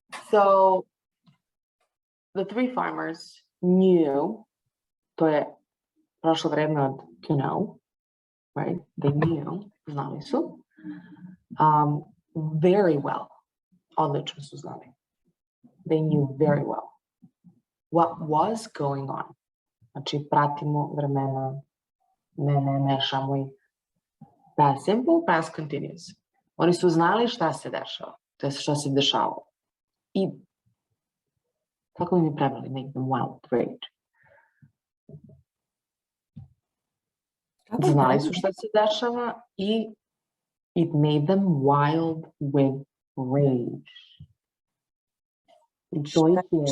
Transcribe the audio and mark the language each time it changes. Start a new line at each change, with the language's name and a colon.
English: So the three farmers knew,
Serbian: to je prošlo vreme od
English: to know, right? They knew,
Serbian: znali su,
English: very well.
Serbian: Odlično su znali.
English: They knew very well what was going on.
Serbian: Znači, pratimo vremena, ne mešamo ih.
English: Past simple, past continuous.
Serbian: Oni su znali šta se dešava, to je šta se dešavalo. I kako bi mi preveli,
English: make them wild rage.
Serbian: Znali su šta se dešava i
English: it made them wild with rage.
Serbian: I to ih je...